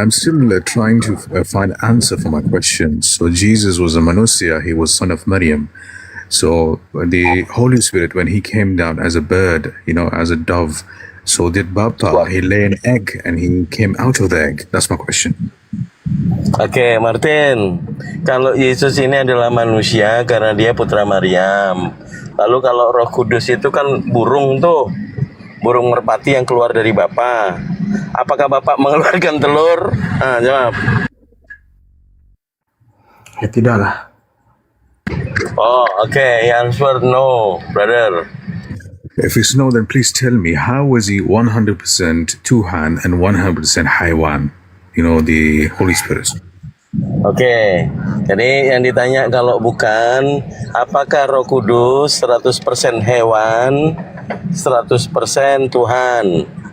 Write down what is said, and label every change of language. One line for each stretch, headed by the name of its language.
English: I'm still trying to find answer for my question. So Jesus was a Manusia. He was son of Maryam. So the Holy Spirit, when he came down as a bird, as a dove, so did Bapa, he lay an egg and he came out of the egg? That's my question.
Indonesian: Oke, Martin. Kalau Yesus ini adalah manusia karena dia putra Maryam. Lalu kalau Roh Kudus itu kan burung tuh. Burung merpati yang keluar dari Bapa. Apakah Bapak mengeluarkan telur? Jawab. Ya tidaklah.
English: Oh, okay. Answer no, brother. If it's no, then please tell me, how was he 100% Tuhan and 100% Haywan? The Holy Spirit.
Indonesian: Oke, jadi yang ditanya kalau bukan, apakah Roh Kudus 100% hewan, 100% Tuhan?